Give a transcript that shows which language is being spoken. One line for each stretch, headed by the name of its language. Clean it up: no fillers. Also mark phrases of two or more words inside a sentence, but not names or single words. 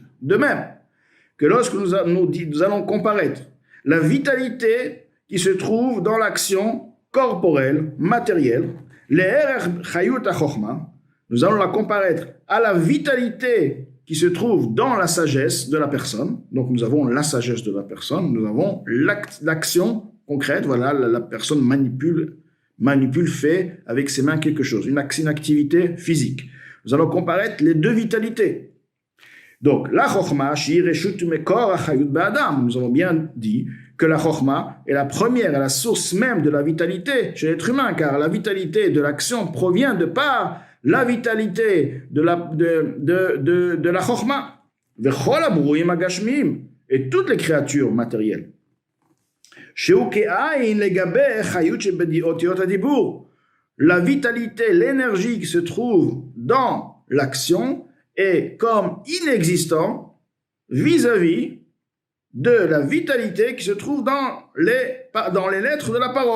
French: De même que lorsque nous allons comparaître la vitalité qui se trouve dans l'action corporelle, matérielle,
Hebrew: לערך חיות החכמה,
French: nous allons la comparaître à la vitalité qui se trouve dans la sagesse de la personne. Donc nous avons la sagesse de la personne, nous avons l'action concrète, voilà, la personne manipule, fait avec ses mains quelque chose, une activité physique. Nous allons comparer les deux vitalités. Donc la chokhma,
Hebrew: שראשית מקור החיות באדם,
French: nous avons bien dit que la chokhma est la première, est la source même de la vitalité chez l'être humain, car la vitalité de l'action provient de par la vitalité de la chokhma.
Hebrew: וכל הברואים הגשמיים,
French: et toutes les créatures matérielles. La vitalité, l'énergie qui se trouve dans l'action est comme inexistant vis-à-vis de la vitalité qui se trouve dans les lettres de la parole.